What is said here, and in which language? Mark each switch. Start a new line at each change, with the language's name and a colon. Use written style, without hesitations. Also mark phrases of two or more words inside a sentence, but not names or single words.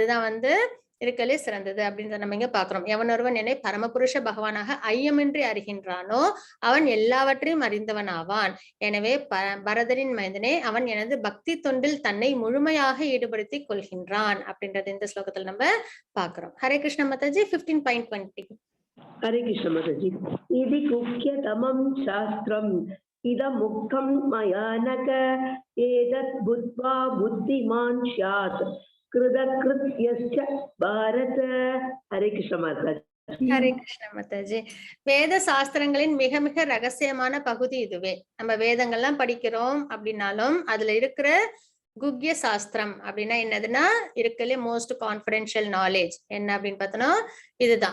Tamil: அதுதான் வந்து இருக்கலே சிறந்தது அப்படின்றத நம்ம இங்க பாக்குறோம். எவனொருவன் என்னை பரமபுருஷ பகவானாக ஐயமின்றி அறிகின்றானோ அவன் எல்லாவற்றையும் அறிந்தவன் ஆவான். எனவே பரதரின் மைந்தனே அவன் எனது பக்தி தொண்டில் தன்னை முழுமையாக ஈடுபடுத்திக் கொள்கின்றான் அப்படின்றது இந்த ஸ்லோகத்துல நம்ம பாக்குறோம். ஹரே கிருஷ்ண மாதாஜி. 15.20.
Hindi: हरे कृष्ण माताजी।
Sanskrit: इति गुह्यतमं शास्त्रम् इदमुक्तं मया नक एतत् बुद्ध्वा बुद्धिमान् स्यात् कृतकृत्यश्च भारत।
Hindi: हरे कृष्ण माताजी।
Tamil: ஹரே கிருஷ்ண மாதாஜி. வேத சாஸ்திரங்களின் மிக மிக ரகசியமான பகுதி இதுவே. நம்ம வேதங்கள்லாம் படிக்கிறோம் அப்படின்னாலும் அதுல இருக்கிற குக்ய சாஸ்திரம் அப்படின்னா என்னதுன்னா இருக்கலே
English: most confidential knowledge
Tamil: என்ன அப்படின்னு பார்த்தோம்னா இதுதான்.